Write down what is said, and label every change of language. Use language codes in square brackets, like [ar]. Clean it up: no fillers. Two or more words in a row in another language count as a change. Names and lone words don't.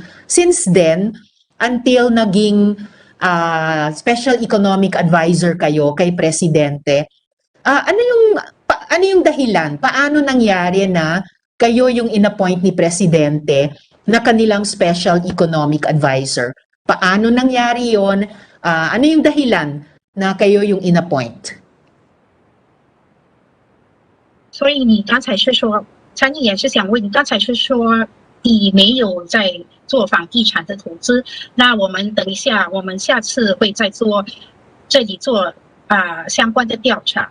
[en] Since then, until [tl] naging [en] special economic advisor [tl] kayo kay Presidente, ano yung dahilan? Paano nangyari na kayo yung inappoint ni Presidente na kanilang [en] special economic advisor? [tl] Paano nangyari yon? Ano yung dahilan na kayo yung inappoint? [zh] 所以你刚才是说，陈毅也是想问你，刚才是说你没有在做房地产的投资，那我们等一下，我们下次会再做这里做相关的调查。